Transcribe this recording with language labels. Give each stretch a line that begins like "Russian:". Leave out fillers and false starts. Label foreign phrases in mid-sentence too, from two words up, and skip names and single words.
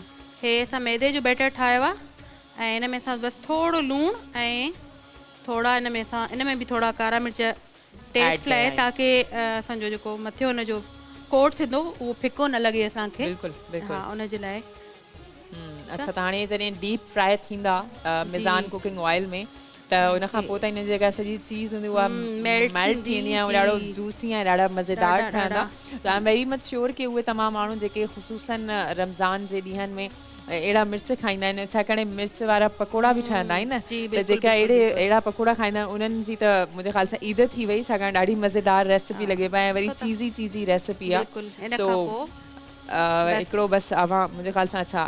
Sindhi: हे असां मैदे जो बैटर ठाहियो आहे ऐं हिन में असां बसि थोरो लूणु ऐं थोरा हिन में बि थोरा कारा मिर्च टेस्ट लाइ ताकी असांजो जेको मथे हुन जो कोट थींदो उहो फिको न लॻे असांखे। बिल्कुलु बिल्कुलु, हा उनजे लाइ। अच्छा, त हाणे जॾहिं
English: deep fry
Sindhi: थींदा मिज़ान
English: cooking oil
Sindhi: में त उन खां पोइ त हिन जी जेका सॼी चीज़ हूंदी उहा मेल्ट थींदी आहे, ॾाढो जूसी ऐं ॾाढा मज़ेदार ठहंदा। सो
English: I am very much sure
Sindhi: कि उहे तमामु माण्हू जेके ख़ुशूसन रमज़ान जे ॾींहंनि में अहिड़ा मिर्च खाईंदा आहिनि, छाकाणि मिर्च वारा पकोड़ा बि ठहंदा आहिनि न, त जेका अहिड़ा पकोड़ा खाईंदा आहिनि उन्हनि जी त मुंहिंजे ख़्याल सां ईद थी वई, छाकाणि ॾाढी मज़ेदार रेसिपी लॻे पई ऐं वरी
English: cheesy recipe
Sindhi: आहे। सो हिकिड़ो बसि अवां मुंहिंजे ख़्याल सां अच्छा